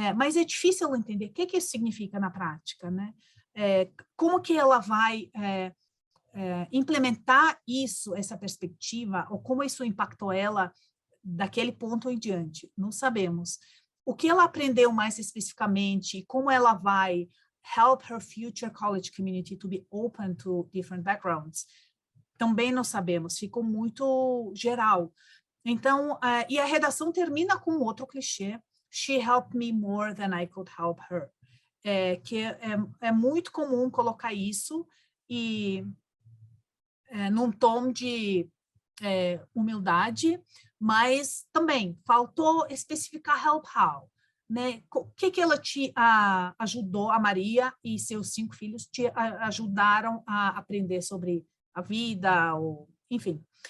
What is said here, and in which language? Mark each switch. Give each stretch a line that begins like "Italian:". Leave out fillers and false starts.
Portuguese: Mas é difícil entender o que isso significa na prática, né? Como que ela vai implementar isso, essa perspectiva, ou como isso impactou ela daquele ponto em diante? Não sabemos. O que ela aprendeu mais especificamente, como ela vai
English: help her future college community to be open to different backgrounds,
Portuguese: também não sabemos, ficou muito geral. Então, e a redação termina com outro clichê,
English: she helped me more than I could help her.
Portuguese: Que é muito comum colocar isso e num tom de humildade, mas também faltou especificar
English: help how,
Portuguese: né? O que ela te ajudou, a Maria e seus 5 filhos te ajudaram a aprender sobre a vida, ou, enfim.